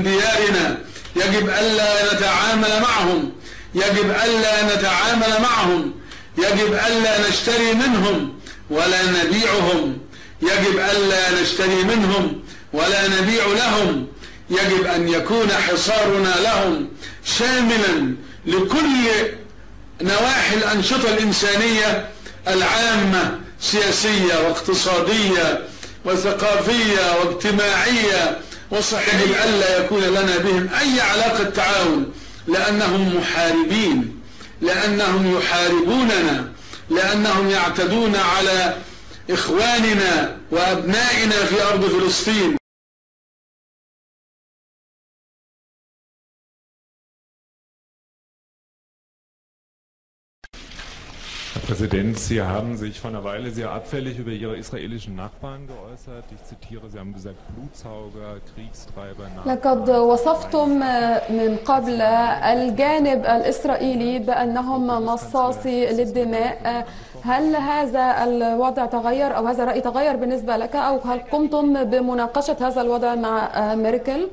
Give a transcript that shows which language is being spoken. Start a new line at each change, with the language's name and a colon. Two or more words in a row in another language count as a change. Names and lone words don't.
Arabic: ديارنا، يجب الا نتعامل معهم، يجب الا نتعامل معهم، يجب الا نشتري منهم ولا نبيعهم، يجب الا نشتري منهم ولا نبيع لهم، يجب ان يكون حصارنا لهم شاملا لكل نواحي الانشطه الانسانيه العامه، سياسيه واقتصاديه وثقافيه واجتماعيه وصحيه. يجب الا يكون لنا بهم اي علاقه تعاون، لانهم محاربين، لانهم يحاربوننا، لانهم يعتدون على إخواننا وأبنائنا في أرض فلسطين.
German: Herr Präsident, Sie haben sich vor einer Weile sehr abfällig über Ihre israelischen Nachbarn geäußert. Ich zitiere, Sie haben gesagt, Blutsauger, Kriegstreiber.
Arabic: لقد وصفتم من قبل الجانب الإسرائيلي بأنهم مصاصي للدماء. هل هذا الوضع تغير أو هذا الرأي تغير بالنسبة لك، أو هل قمتم بمناقشة هذا الوضع مع ميركل؟